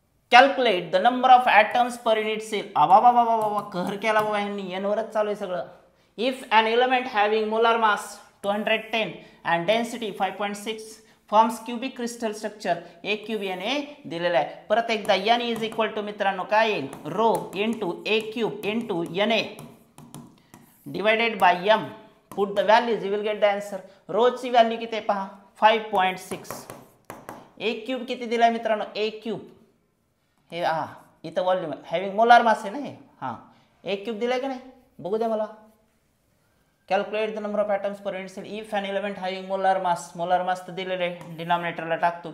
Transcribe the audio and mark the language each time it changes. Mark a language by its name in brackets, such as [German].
[English] Calculate the number of atoms per unit cell. [Marathi] बाबा कहर केला बाबा यांनी, एनवरच चालू आहे सगळं. [English] if an element having molar mass 210 and density 5.6 forms cubic crystal structure, a cube N A [Marathi] दिलेला आहे. परत एकदा एन इज इक्वल टू मित्रांनो काय येईल? [English] Rho into a cube into N A divided by M. Put the values, you will get the answer. [Marathi] रोची value किती आहे पहा, 5.6. ए क्यूब किती दिलाय मित्रांनो? ए क्यूब हे इथं व्हॉल्यूम हॅव्हिंग मोलार मास आहे ना हे. ए क्यूब दिलाय का नाही? बघू द्या मला. [English] Calculate the number of atoms per unit cell. If an element having molar mass [Marathi] तर दिलेलं आहे, डिनॉमिनेटरला टाकतो.